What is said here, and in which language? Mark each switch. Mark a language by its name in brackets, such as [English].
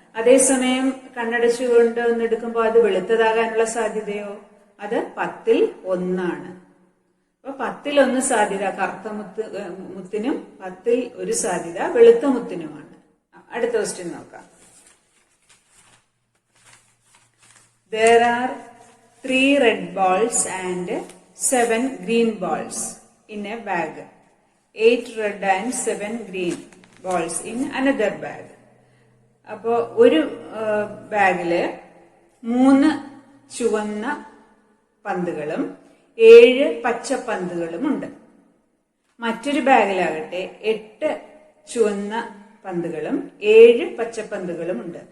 [Malayalam] അതേസമയം കണ്ണടച്ചുകൊണ്ട് ഒന്നെടുക്കുമ്പോൾ അത് വെളുത്തതാകാനുള്ള സാധ്യതയോ? അത് 10ൽ 1 ആണ്. അപ്പൊ 10ൽ 1 സാധ്യത കറുത്ത മുത്തിനും 10ൽ 1 സാധ്യത വെളുത്ത മുത്തിനുമാണ്. അടുത്ത ക്വസ്റ്റ്യൻ നോക്കാം. [English] There are 3 red balls and 7 green balls in a bag. 8 red and 7 green balls in another bag. [Malayalam] അപ്പോ ഒരു ബാഗില് 3 ചുവന്ന പന്തുകളും 7 പച്ച പന്തുകളും ഉണ്ട്. മറ്റൊരു ബാഗിലാകട്ടെ 8 ചുവന്ന പന്തുകളും 7 പച്ചപ്പന്തുകളും ഉണ്ട്.